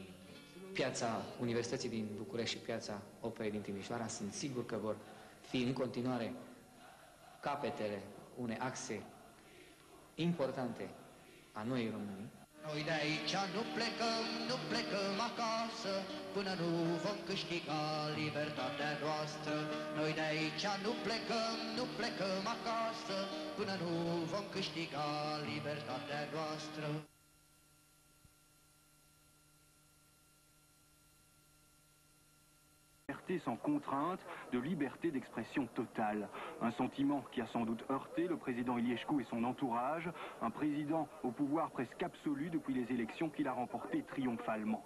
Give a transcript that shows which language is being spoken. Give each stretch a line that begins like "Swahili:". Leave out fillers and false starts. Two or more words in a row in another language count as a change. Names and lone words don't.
Romanian: Piața Universității din București și piața Operei din Timișoara sunt sigur că vor fi în continuare capetele unei axe importante a Noii Românii. Noi de aici nu plecăm acasă, până nu vom câștiga libertatea noastră. Noi de aici nu plecăm acasă, până nu vom câștiga libertatea noastră.
French: Sans contrainte, de liberté d'expression totale. Un sentiment qui a sans doute heurté le président Iliescu et son entourage, un président au pouvoir presque absolu depuis les élections qu'il a remportées triomphalement.